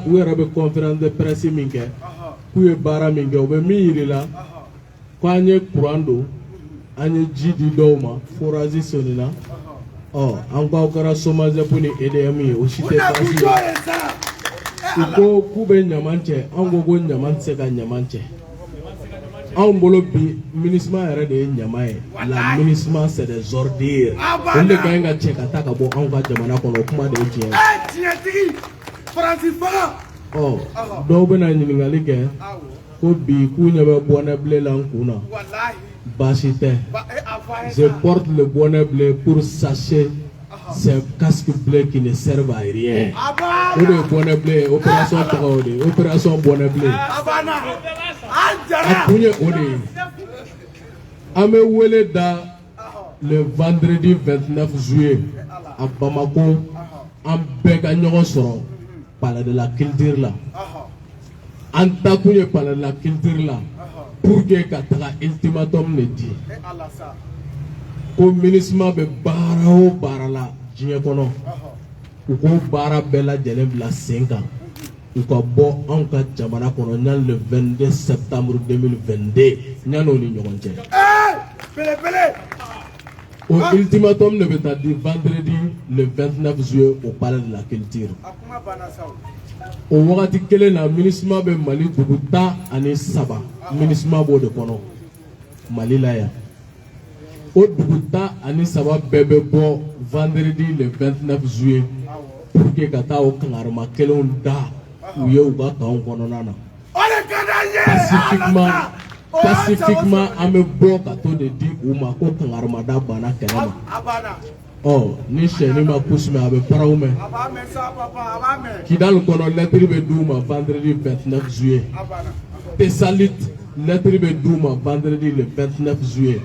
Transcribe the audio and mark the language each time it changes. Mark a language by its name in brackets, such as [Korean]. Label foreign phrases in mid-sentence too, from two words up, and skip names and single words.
[Bambara] u yɛrɛ bɛ [French] conférence de presse [Bambara] min kɛ k'u ye baara min kɛ u bɛ min yirila ko an ye courant don an ye ji di dɔw ma forage sonnina an k'aw kɛra SOMAGEP ni EDM ye o si tɛ baasi ye u ko k'u bɛ ɲaman cɛ an ko ko ɲaman tɛ se ka ɲaman cɛ anw bolo bi MINUSMA yɛrɛ de ye ɲaman ye la [French] MINUSMA c'est des ordures [Bambara] olu de ka ɲi ka cɛ ka taa ka bɔ anw ka jamana kɔnɔ o kuma de ye tiɲɛ ye dɔw bɛna ɲininkali kɛ ko bi k'u ɲɛ bɛ bɔnɛ blé la n kun na baasi tɛ [French] je porte le bonnet bleu pour sachet c'est un casque bleu qui ne sert à rien [Bambara] o de ye [French] bonnet bleu [Bambara] opération tɔgɔ o de ye [French] opération bonnet bleu [Bambara] a kun ye o de ye an bɛ wele da [French] le vendredi 29 juillet à Bamako [Bambara] an bɛɛ ka ɲɔgɔn sɔrɔ [French] palais de la culture [Bambara] la an ta kun ye [French] palais de la culture [Bambara] la [French] pour que [Bambara] ka taga ultimatum de di ko MINUSMA bɛ baara o baara la diɲɛ kɔnɔ u ko baara bɛɛ lajɛlen bila sen kan u ka bɔ anw ka jamana kɔnɔ ɲani [French] le 22 septembre 2022 [Bambara] ɲani o ni ɲɔgɔn cɛ o ultimatum de bɛ taa di [French] vendredi le 29 juillet au palais de la culture [Bambara] o wagati kelen na MINUSMA bɛ Mali dugu 13 MINUSMA b'o de kɔnɔ Mali la yan o dugu 13 bɛɛ bɛ bɔ [French] vendredi le 29 juillet pour que [Bambara] ka taa o kangarima kelenw da u ye u ka kanw kɔnɔna na pacifiquement an bɛ bɔ ka to de di u ma ko kangarimada banna kɛlɛ ma ni sɛni ma kusi mɛn a bɛ paraw mɛn Kidal kɔnɔ lɛtiri bɛ d'u ma [French] vendredi 29 juillet [Bambara] Tessalit lɛtiri bɛ d'u ma [French] vendredi le 29 juillet